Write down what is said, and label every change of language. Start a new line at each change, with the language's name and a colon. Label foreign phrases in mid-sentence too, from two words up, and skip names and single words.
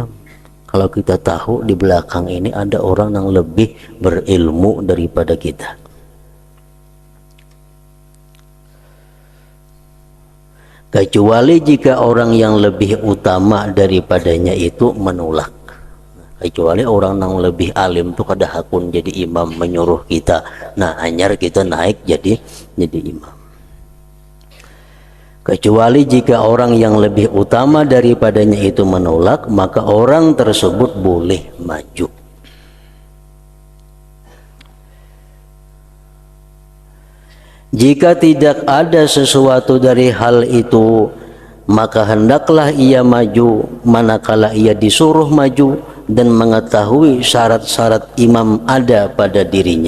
Indonesian: Kalau kita tahu di belakang ini ada orang yang lebih berilmu daripada kita. Kecuali jika orang yang lebih utama daripadanya itu menolak.
Banjar: Kecuali orang yang lebih alim itu kada hakun jadi imam menyuruh kita. Nah, hanyar kita naik jadi imam.
Indonesian: Kecuali jika orang yang lebih utama daripadanya itu menolak, maka orang tersebut boleh maju. Jika tidak ada sesuatu dari hal itu, maka hendaklah ia maju manakala ia disuruh maju dan mengetahui syarat-syarat imam ada pada dirinya.